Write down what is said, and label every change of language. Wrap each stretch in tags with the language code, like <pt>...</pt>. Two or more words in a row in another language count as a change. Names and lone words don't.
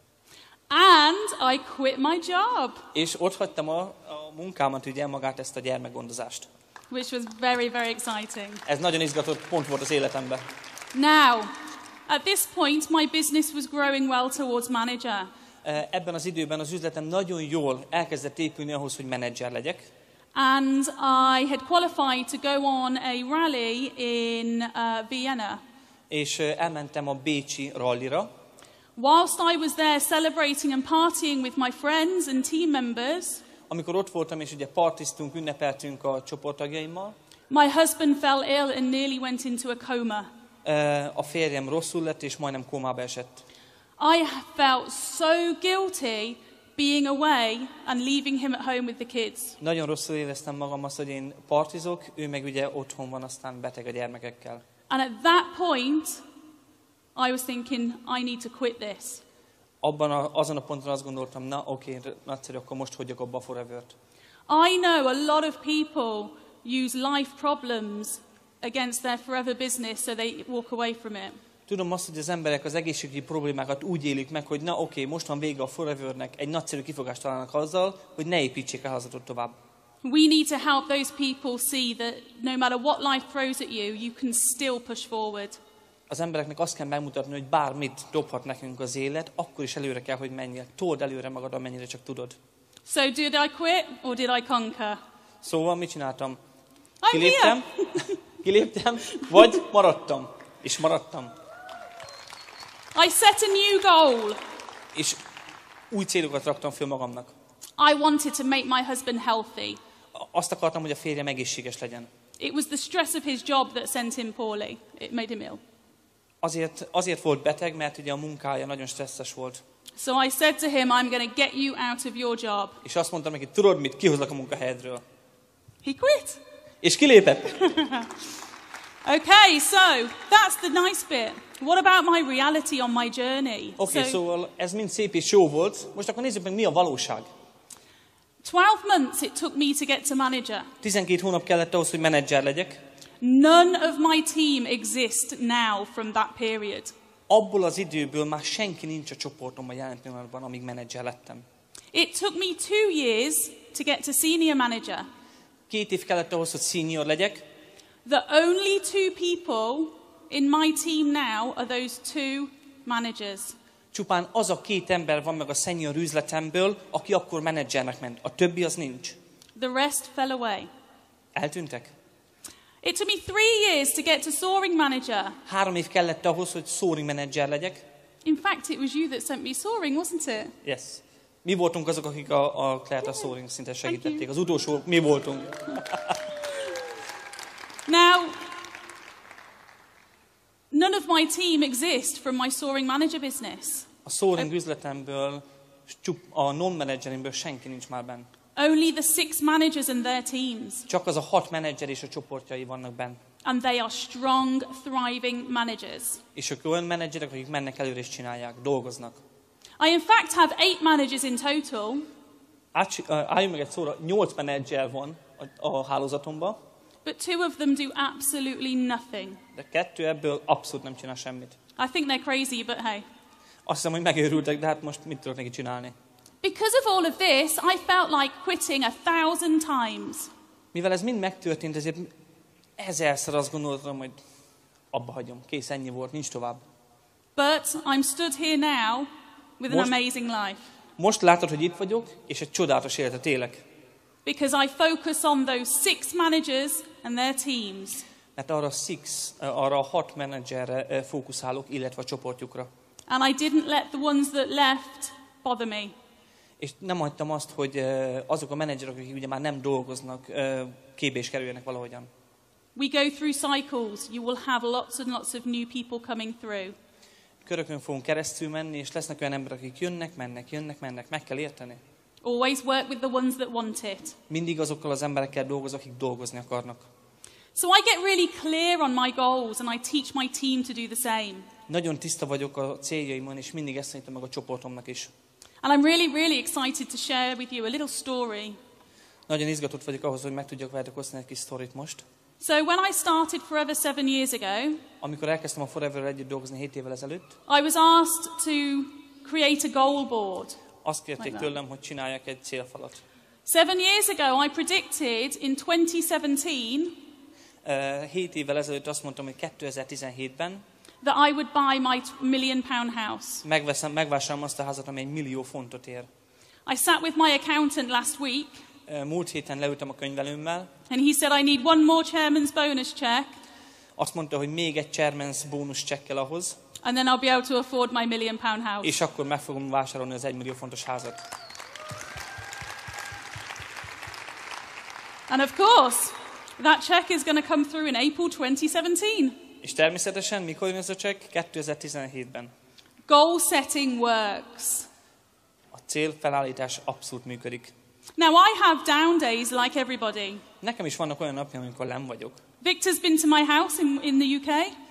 <en>And I quit my job.</en> <hu>És ott hagytam a munkámat, ugye magát ezt a gyermekgondozást.</hu> <en>Which was very, very exciting.</en> <hu>Ez nagyon izgatott pont volt az életemben.</hu> <en>Now, at this point my business was growing well towards manager.</en> <hu>Ebben az időben az üzletem nagyon jól elkezdett épülni ahhoz, hogy menedzser legyek.</hu> <en>And I had qualified to go on a rally in Vienna.</en> <hu>És elmentem a bécsi rallira.</hu> <en>Whilst I was there celebrating and partying with my friends and team members,</en> <hu>amikor ott voltam és ugye partiztunk, ünnepeltünk a csoporttagjaimmal,</hu> <en>my husband fell ill and nearly went into a coma.</en> <hu>A férjem rosszul lett és majdnem kómába esett.</hu> <en>I felt so guilty being away and leaving him at home with the kids.</en> <hu>Nagyon rosszul éreztem magam azt, hogy én partizok, ő meg ugye otthon van, aztán beteg a gyermekekkel.</hu> <en>And at that point, I was thinking, I need to quit this.</en> <hu>Azon a ponton azt gondoltam, na oké, nagyszerű, akkor most hagyjuk abba a Forevert.</hu> <en>I know a lot of people use life problems against their forever business, so they walk away from it.</en> <hu>Tudom azt, hogy az emberek az egészségügyi problémákat úgy élik meg, hogy na oké, most van vége a Forevernek, egy nagyszerű kifogást találnak azzal, hogy ne építsék a házatot tovább.</hu> <en>We need to help those people see that no matter what life throws at you, you can still push forward.</en> <hu>Az embereknek azt kell megmutatni, hogy bármit dobhat nekünk az élet, akkor is előre kell, hogy menjél. Told előre magad, amennyire csak tudod.</hu> <en>So did I quit or did I conquer?</en> <hu>Szóval mit csináltam?</hu> <en>I'm</en> <hu>Kiléptem, vagy maradtam. És maradtam.</hu> <en>I set a new goal.</en> <hu>És új célokat raktam föl magamnak.</hu> <en>I wanted to make my husband healthy.</en> <hu>Azt akartam, hogy a férjem egészséges legyen.</hu> <en>It was the stress of his job that sent him poorly. It made him ill.</en> <hu>Azért volt beteg, mert ugye a munkája nagyon stresszes volt.</hu> <en>So I said to him, I'm going to get you out of your job.</en> <hu>És azt mondtam neki, tudod mit, kihozlak a munkahelyedről.</hu> <en>He quit.</en> <hu>És kilépett.</hu> <en>Okay, so that's the nice bit. What about my reality on my journey?</en> <hu>Oké, szóval ez mind szép és jó volt. Most akkor nézzük meg, mi a valóság.</hu> <en>12 months it took me to get to manager.</en> <hu>12 hónap kellett ahhoz, hogy menedzser legyek.</hu> <en>None of my team exist now from that period.</en> <hu>Abból az időből már senki nincs a csoportomban jelen pillanatban, amíg menedzser lettem.</hu> <en>It took me 2 years to get to senior manager.</en> <hu>2 év kellett ahhoz, hogy senior legyek.</hu> <en>The only 2 people in my team now are those 2 managers.</en> <hu>Csupán az a 2 ember van meg a senior üzletemből, aki akkor menedzsernek ment. A többi az nincs.</hu> <en>The rest fell away.</en> <hu>Eltűntek.</hu> <en>It took me 3 years to get to soaring manager.</en> <hu>3 év kellett ahhoz, hogy soaring menedzser legyek.</hu> <en>In fact, it was you that sent me soaring, wasn't it? Yes.</en> <hu>Mi voltunk azok, akik a Claire-t a soaring szinten segítették. Az utolsó mi voltunk.</hu> <en>Now, none of my team exist from my soaring manager business.</en> <hu>A soaring üzletemből, a non-menedzserimből senki nincs már benn.</hu> <en>Only the 6 managers and their teams.</en> <hu>Csak az a 6 menedzser és a csoportjai vannak benn.</hu> <en>And they are strong, thriving managers.</en> <hu>És ők olyan menedzserek, akik mennek előre és csinálják, dolgoznak.</hu> <en>I in fact have 8 managers in total.</en> <hu>Álljunk meg egy szóra, 8 menedzser van a hálózatomban.</hu> <en>But 2 of them do absolutely nothing.</en> <hu>De 2 ebből abszolút nem csinál semmit.</hu> <en>I think they're crazy, but hey.</en> <hu>Azt hiszem, hogy megőrültek, de hát most mit tudok neki csinálni?</hu> <en>Because of all of this, I felt like quitting 1,000 times.</en> <hu>Mivel ez mind megtörtént, ezért 1000-szer azt gondoltam, hogy abba hagyom. Kész, ennyi volt, nincs tovább.</hu> <en>But I'm stood here now with an amazing life.</en> <hu>Most látod, hogy itt vagyok, és egy csodálatos életet élek.</hu> <en>Because I focus on those 6 managers and their teams.</en> <hu>Mert arra a 6 menedzserre fókuszálok, illetve a csoportjukra.</hu> <en>And I didn't let the ones that left bother me.</en> <hu>És nem hagytam azt, hogy azok a menedzserek, akik ugye már nem dolgoznak, képbe is kerüljenek valahogyan.</hu> <en>We go through cycles. You will have lots and lots of new people coming through.</en> <hu>Körökön fogunk keresztül menni, és lesznek olyan emberek, akik jönnek, mennek, meg kell érteni.</hu> <en>Always work with the ones that want it.</en> <hu>Mindig azokkal az emberekkel dolgoz, akik dolgozni akarnak.</hu> <en>So I get really clear on my goals and I teach my team to do the same.</en> <hu>Nagyon tiszta vagyok a céljaimon, és mindig ezt tanítom meg a csoportomnak is.</hu> <en>And I'm really, really excited to share with you a little story.</en> <hu>Nagyon izgatott vagyok ahhoz, hogy meg tudjak veletek osztani egy kis sztorit most.</hu> <en>So when I started Forever 7 years ago,</en> <hu>Amikor elkezdtem a Forever-rel együtt dolgozni 7 évvel ezelőtt,</hu> <en>I was asked to create a goal board.</en> <hu>azt kérték tőlem, hogy csináljak egy célfalat.</hu> <en>7 years ago, I predicted in 2017</en> <hu>7 évvel ezelőtt azt mondtam, hogy 2017-ben</hu> <en>that I would buy my £1 million house.</en> <hu>megvásárolom azt a házat, ami 1 millió fontot ér.</hu> <en>I sat with my accountant last week,</en> <hu>Múlt héten leültem a könyvelőmmel,</hu> <en>and he said I need one more chairman's bonus check,</en> <hu>azt mondta, hogy még egy chairman's bónusz csekkel ahhoz,</hu> <en>and then I'll be able to afford my £1 million house.</en> <hu>és akkor meg fogom vásárolni az 1 millió fontos házat.</hu> <en>And of course, that check is going to come through in April 2017.</en> <hu>És természetesen, mikor jön ez a csekk? 2017-ben.</hu> <en>Goal setting works.</en> <hu>A célfelállítás abszolút működik.</hu> <en>Now, I have down days like everybody.</en> <hu>Nekem is vannak olyan napjaim, amikor nem vagyok.</hu> <en>Victor's been to my house in the UK.</en>